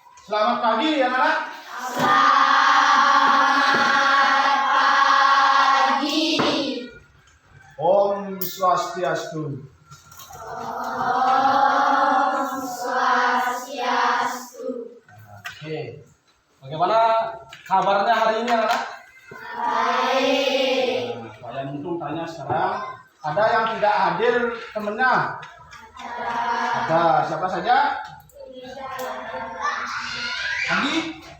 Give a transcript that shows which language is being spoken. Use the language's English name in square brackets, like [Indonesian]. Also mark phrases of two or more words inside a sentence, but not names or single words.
[Indonesian] Selamat pagi anak-anak. Selamat pagi. [Balinese] Om Swastiastu. Om Swastiastu. [Indonesian] Oke. Bagaimana kabarnya hari ini anak-anak? Baik. Kalian untung tanya sekarang. Ada yang tidak hadir temennya? Ada. Siapa saja? Lagi?